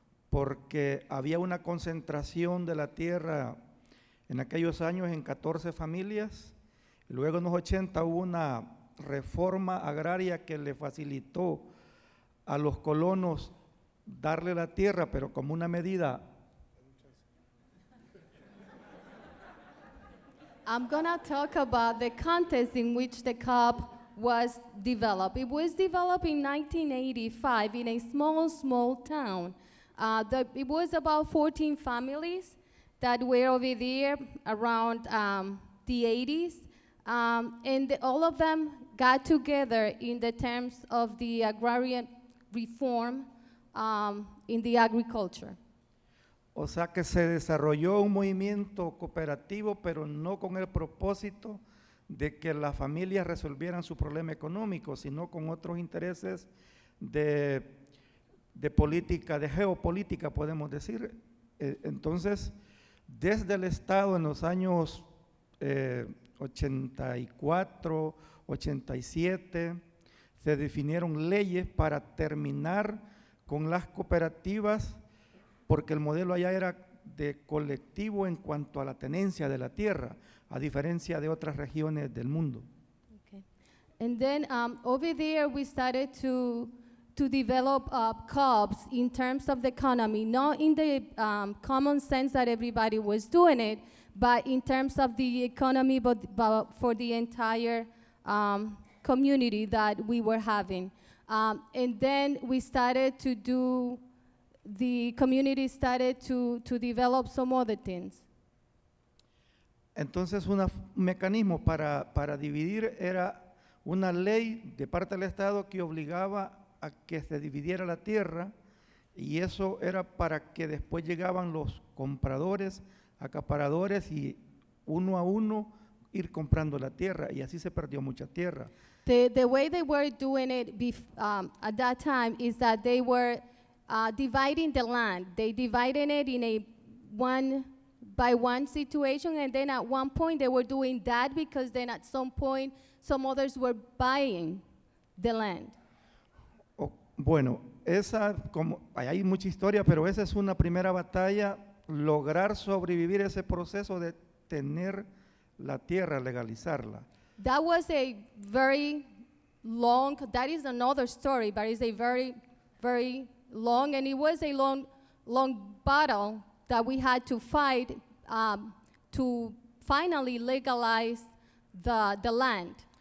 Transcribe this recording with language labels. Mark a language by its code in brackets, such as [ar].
[es] porque había una concentración de la tierra en aquellos años en 14 familias. Luego en los 80 hubo una reforma agraria que le facilitó a los colonos darle la tierra, pero como una medida. [en] I'm going to talk about the context in which the co-op was developed. It was developed in 1985 in a small town. It was about 14 families that were over there around the 80s. And all of them got together in the terms of the agrarian reform in the agriculture. [es] O sea que se desarrolló un movimiento cooperativo, pero no con el propósito de que las familias resolvieran su problema económico, sino con otros intereses de política, de geopolítica, podemos decir. Entonces, desde el Estado en los años 84, 87, se definieron leyes para terminar con las cooperativas porque el modelo allá era de colectivo en cuanto a la tenencia de la tierra, a diferencia de otras regiones del mundo. [en] Okay. And then over there we started to develop co-ops in terms of the economy, not in the common sense that everybody was doing it, but in terms of the economy, but for the entire community that we were having. And then we started to do, the community started to develop some other things. [es] Entonces un mecanismo para dividir era una ley de parte del Estado que obligaba a que se dividiera la tierra, y eso era para que después llegaban los compradores, acaparadores, y uno a uno ir comprando la tierra, y así se perdió mucha tierra. [en] The way they were doing it at that time is that they were dividing the land. They divided it in a one by one situation, and then at one point they were doing that because then at some point some others were buying the land. [es] Bueno, hay mucha historia, pero esa es una primera batalla, lograr sobrevivir ese proceso de tener la tierra, legalizarla. [en] That was a very long, that is another story, but it's a very, very long, and it was a long battle that we had to fight to finally legalize the land.